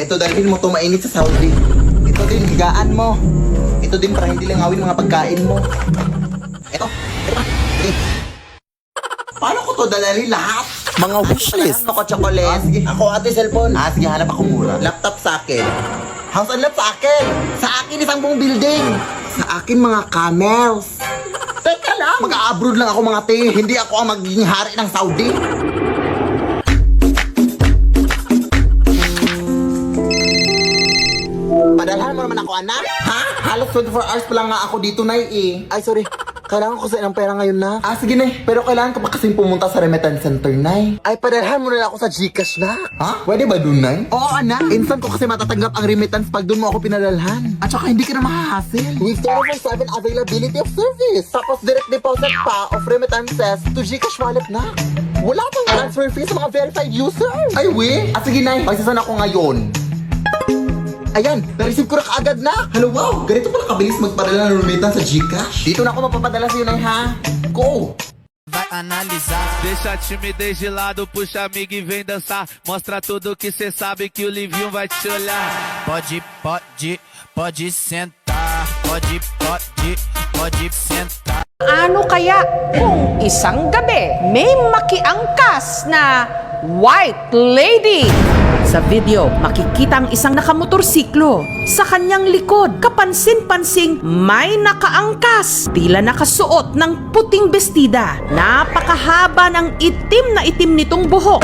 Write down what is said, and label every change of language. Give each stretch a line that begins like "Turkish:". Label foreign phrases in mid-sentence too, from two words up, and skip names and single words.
Filipino: Ito, dalhin mo to mainit sa Saudi. Ito din, higaan mo. Ito din para hindi lang awin mga pagkain mo. Ito. Paano ko to dalali lahat? Mga wishlist. Ako chocolate. Sige. Ako ate cellphone. Sige, hanap ako mura. Laptop sa akin.
English: House and lot
Filipino: sa akin. Sa akin isang buong building. Sa akin mga camels. Teka lang. Mag-a-abroad lang ako mga te. Hindi ako ang magiging hari ng Saudi. Padalhan mo naman ako, anak. Ha? Halos 24 hours pa lang nga ako dito, Nay, eh. Ay, sorry. Kailangan ko sa ilang pera ngayon na. Sige, Nay. Pero kailangan ka pa kasing pumunta sa
English: remittance center,
Filipino: Nay. Ay, padalhan mo na ako sa Gcash na. Ha? Pwede ba dun, Nay? Oo, anak. Instant ko kasi matatanggap ang remittance pag dun mo ako pinadalhan. At saka hindi ka na mahahassle.
English: With 24/7 availability of service.
Filipino: Tapos
English: direct deposit
Filipino: pa
English: of remittances to Gcash wallet
Filipino: na. Wala pang
English: transfer fee
Filipino: sa mga
English: verified users.
Filipino: Ay, we? Sige, Nay. Pagsasan ako ngayon. Ayan, na-receive ko na kaagad na. Hello, wow. Ganito pala kabilis magpadala ng remittance sa Gcash. Dito na ako mapapadala sa'yo, Nay, ha? Go!
Portuguese: Vai analisar. Deixa a timidez de lado, puxa amigo e vem dançar. Mostra tudo que cê sabe que o Livinho vai te olhar. Pode sentar. Pode sentar.
Filipino: Ano kaya kung isang gabi may makiangkas na
English: white lady?
Filipino: Sa video, makikita ang isang nakamotorsiklo. Sa kanyang likod, kapansin-pansing may nakaangkas. Tila nakasuot ng puting bestida. Napakahaba ng itim na itim nitong buhok.